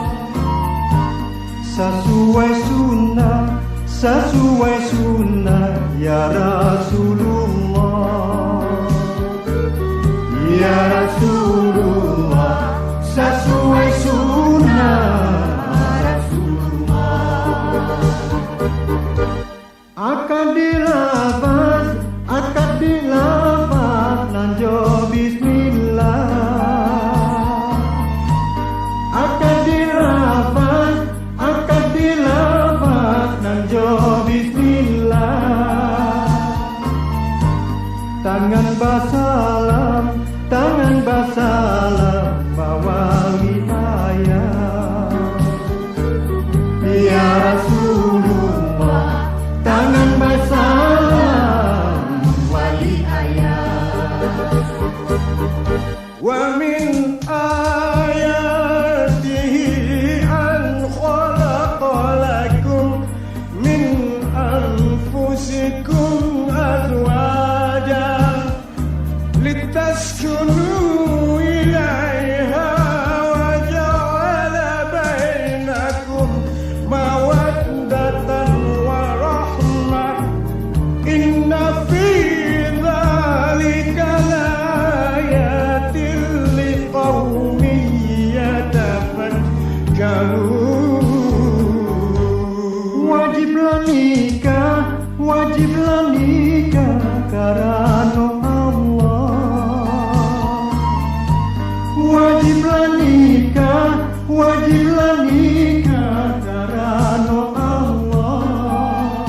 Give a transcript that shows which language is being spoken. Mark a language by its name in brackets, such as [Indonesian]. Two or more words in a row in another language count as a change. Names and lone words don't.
[Indonesian] Sesuai sunnah [Arabic] يا رسول الله. يا رسول الله, [Indonesian] sesuai sunnah Rasulullah. [Minangkabau] Akad dilafaz nanjo bismillah. Akad dilafaz nanjo bismillah. Tangan basalam bawa hidayah. [Arabic] يا رسول الله, [Minangkabau] tangan basalam wali ayah. [Arabic] وَمِنْ آيَاتِهِ أَنْ خَلَقَ لَكُمْ مِنْ أَنْفُسِكُمْ أَزْوَاجًا لِتَسْكُنُوا إِلَيْهَا وَجَعَلَ بَيْنَكُمْ مَوَدَّةً وَرَحْمَةً. إِنَّ فِي ذَٰلِكَ لَآيَاتٍ لِقَوْمٍ يَتَفَكَّرُونَ. [Indonesian] Wajiblah nikah wajiblah nikah karena Allah. Wajiblah nikah karena Allah.